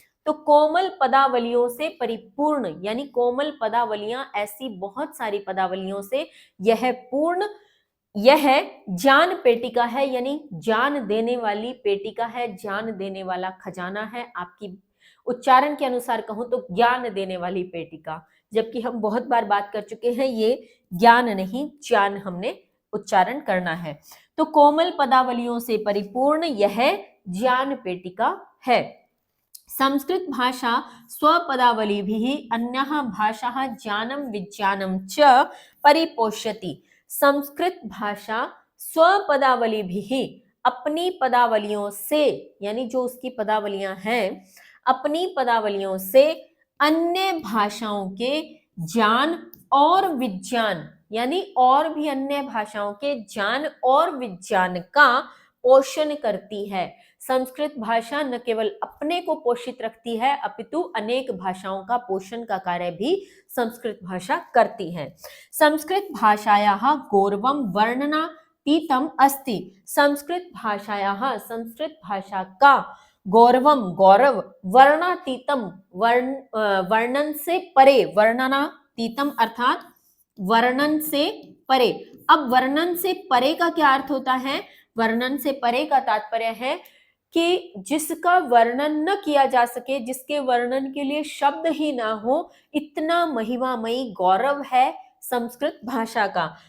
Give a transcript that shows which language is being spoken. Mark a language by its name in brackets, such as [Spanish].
[Hindi] तो कोमल पदावलियों से परिपूर्ण, यानी कोमल पदावलियां ऐसी बहुत सारी पदावलियों से यह पूर्ण, यह ज्ञान पेटिका है, यानी ज्ञान देने वाली पेटिका है, ज्ञान देने वाला खजाना है। आपकी उच्चारण के अनुसार कहूं तो ज्ञान देने वाली पेटिका, जबकि हम बहुत बार बात कर चुके हैं ये ज्ञान नहीं, ज्ञान हमने उच्चारण करना है। तो कोमल पदावलियों से परिपूर्ण यह ज्ञान पेटिका है। [Sanskrit] संस्कृत भाषा स्वपदावलिभिः अन्याः भाषाः ज्ञानं विज्ञानं च परिपोष्यति। [Hindi] संस्कृत भाषा स्वपदावलिभिः, अपनी पदावलियों से, यानी जो उसकी पदावलियां हैं, अपनी पदावलियों से अन्य भाषाओं के ज्ञान और विज्ञान, यानी और भी अन्य भाषाओं के ज्ञान और विज्ञान का पोषण करती है। संस्कृत भाषा न केवल अपने को पोषित रखती है अपितु अनेक भाषाओं का पोषण का कार्य भी संस्कृत भाषा करती है। [Sanskrit] संस्कृत भाषायाः गौरवं वर्णनातीतम् अस्ति। [Hindi] संस्कृत भाषा का गौरवम गौरव वर्णातीतम वर्णन से परे, वर्णनातीतम अर्थात वर्णन से परे। अब वर्णन से परे का क्या अर्थ होता है? वर्णन से परे का तात्पर्य है कि जिसका वर्णन न किया जा सके, जिसके वर्णन के लिए शब्द ही ना हो, इतना महिमामयी गौरव है संस्कृत भाषा का।